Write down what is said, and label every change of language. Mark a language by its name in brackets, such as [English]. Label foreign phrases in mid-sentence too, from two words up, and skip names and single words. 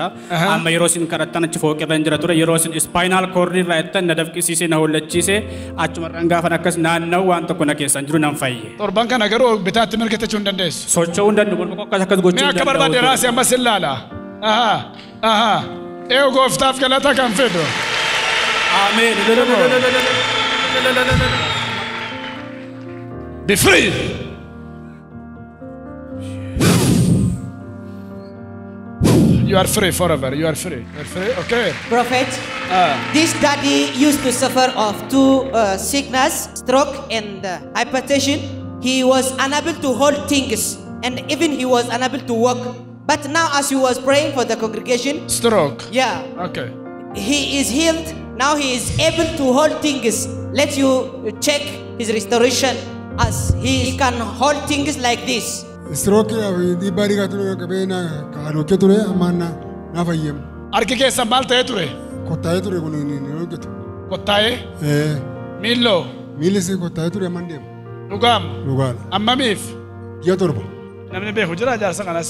[Oromo] Amma yeroo isin kadhattan achi fooqirra hin jira ture yeroo isin [English] spinal cord [Oromo] irraa jettan na dafqisiisee na hollachiisee achumarraan gaafan akkas naanna'u waan tokko na keessan jiru nan fayye. Torban kana garuu bitaatti mirgatachuu hin dandeessu. Socho'uu hin danda'u morma koo akkas gochuu hin danda'u. Mee akka barbaade raasii amma sillaala. Gooftaaf galata kan fidu. Amen. [English] Be free. You are free forever. You are free. You are free. Okay. Prophet, this daddy used to suffer of two sickness, stroke and hypertension. He was unable to hold things and even he was unable to walk. But now as he was praying for the congregation, stroke. Yeah. Okay. He is healed. Now he is able to hold things. Let you check his restoration as he can hold things like this. [Oromo] Stroke di bari ka ture kabe na karoke ture amana na fayyem. Arki keessa maal ta'e ture? Kottaa'ee ture kun ni rogetu. Kottaa'ee? Miillo. Miilli si kottaa'ee ture amandem. Dhugaam. Dhugaadha. Ammamiif? Ji'a torba. Namni beeku jira jaarsa kanas.